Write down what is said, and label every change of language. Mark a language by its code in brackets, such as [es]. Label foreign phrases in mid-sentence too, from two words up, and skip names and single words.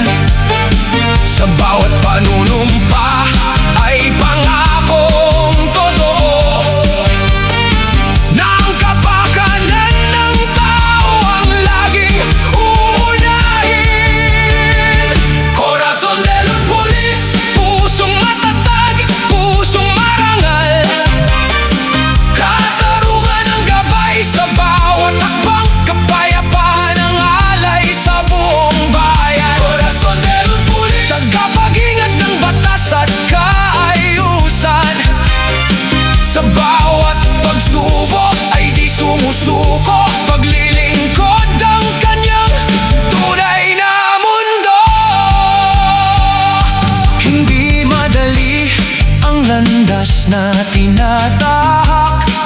[tl] Sa bawat panunumpa ay pangakong totoo na ang kapakanan ng tao ang laging uunahin. [es] Corazon de los Pulis, [tl] pusong matatag, pusong marangal. Katarungan ang gabay sa bawat hakbang, kapayapaan ang alay sa buong bayan. [es] Corazon de los Pulis, [tl] tagapag-ingat ng batas at kaayusan. Sa bawat pagsubok ay di sumusuko, paglilingkod ang kanyang tunay na mundo. Hindi madali ang landas na tinatahak.